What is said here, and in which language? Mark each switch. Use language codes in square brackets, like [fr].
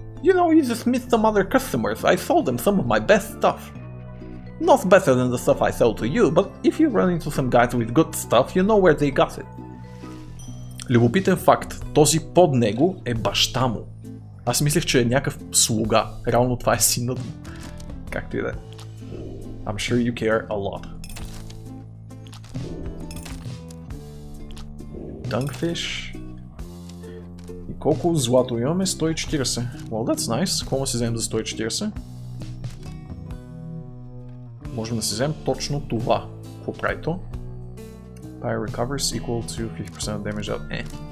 [en] You know, you just missed some other customers. I sold them some of my best stuff. Not better than the stuff I sold to you, but if you run into some guys with good stuff, you know where they got it. [bg] Любопитен факт, този под него е баща му. Аз мислех, че е някакъв слуга. Реално това е синът му. Както и да е. [en] I'm sure you care a lot. [bg] Dunkfish. И колко злато имаме? 140. [en] Well, that's nice. [bg] Какво да си вземем за 140? Можем да си вземем точно това. Какво прави то? [en] Pyre recovers equal to 50% damage out.